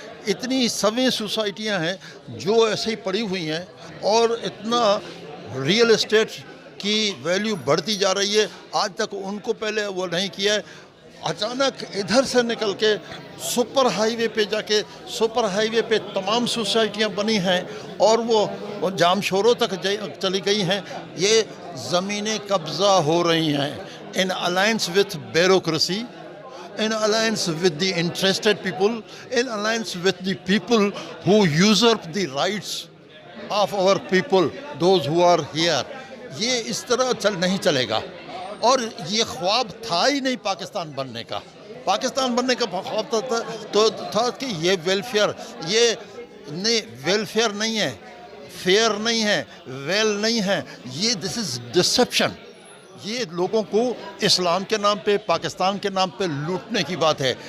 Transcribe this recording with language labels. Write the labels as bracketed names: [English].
[Urdu] اتنی سویں سوسائٹیاں ہیں جو ایسے ہی پڑی ہوئی ہیں اور اتنا ریئل اسٹیٹ کی ویلیو بڑھتی جا رہی ہے. آج تک ان کو پہلے وہ نہیں کیا ہے. اچانک ادھر سے نکل کے سپر ہائی وے پہ جا کے سپر ہائی وے پہ تمام سوسائٹیاں بنی ہیں اور وہ جام شوروں تک چلی گئی ہیں. یہ زمینیں قبضہ ہو رہی ہیں [English] In alliance with bureaucracy, in alliance with the interested people, in alliance with the people who usurp the rights of our people, those who are here. [Urdu] یہ اس طرح نہیں چلے گا. اور یہ خواب تھا ہی نہیں پاکستان بننے کا. پاکستان بننے کا خواب تو تھا کہ یہ ویلفیئر، یہ ویلفیئر نہیں ہے، فیئر نہیں ہے، ویل نہیں ہے. یہ [English] This is deception. [Urdu] یہ لوگوں کو اسلام کے نام پہ، پاکستان کے نام پہ لوٹنے کی بات ہے.